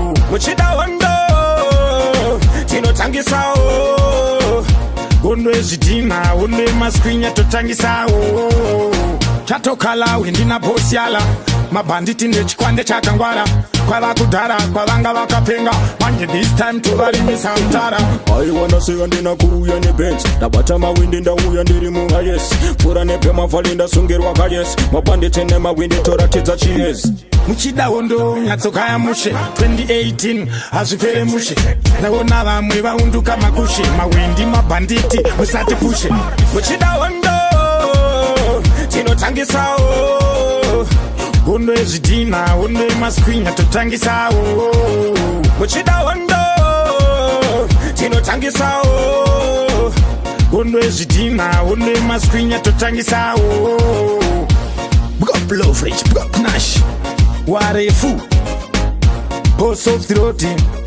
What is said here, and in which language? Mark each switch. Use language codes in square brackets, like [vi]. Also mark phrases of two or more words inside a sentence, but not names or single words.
[sn] Muchida hondo, tinotangisawo. Hondo yezvidhina, hondo yemaskwinya, totangisawo. Chatokala, windi na boss yala. Mabhanditi nechikwande chakangwara. Kwava kudhara, kwavanga vakapenga. Manje [en] this time [sn] tovarimisa mtara. [en] I wanna say [sn] andina kuuya ne Benz. Ndabata mawindi ndauya ndiri mu highest. Pfura nepema vhali ndasungerwa ka yes. Mabhanditi ne mawindi toratidza chi yes. Muchida hondo nyatsoka ya mushe. Twenty eighteen, hazvipere mushe. Ndaona vamwe vaunduka makushe. Mawindi mabhanditi, musati pushe. Muchida hondo, tinotangisawo. Hondo yezvidhina, hondo yemaskwinya, totangisawo. Muchida hondo, tinotangisawo. Hondo yezvidhina, hondo yemaskwinya, totangisawo. [en] Big up Love Rich, big up Nash. Warefu. Boss of the road team.